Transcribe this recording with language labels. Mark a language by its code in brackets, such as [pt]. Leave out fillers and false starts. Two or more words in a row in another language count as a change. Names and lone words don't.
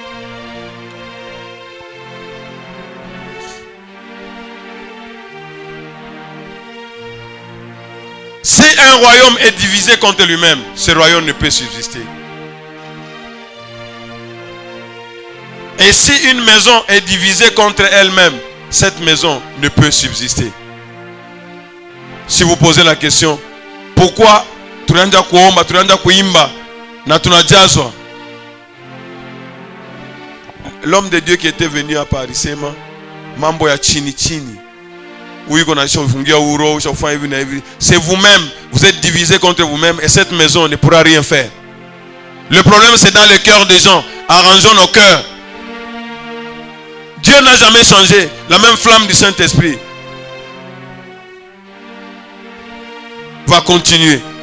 [fr] Si un royaume est divisé contre lui-même, ce royaume ne peut subsister. Et si une maison est divisée contre elle-même, cette maison ne peut subsister. Si vous posez la question, pourquoi [sw] tunaanza kuomba, tunaanza kuimba na tunajazwa? [fr] L'homme de Dieu qui était venu à Paris, [sw] sema mambo ya chini chini. [fr] C'est vous-même, vous êtes divisé contre vous-même et cette maison ne pourra rien faire. Le problème c'est dans le cœur des gens. Arrangeons nos cœurs. Dieu n'a jamais changé. La même flamme du Saint-Esprit va continuer.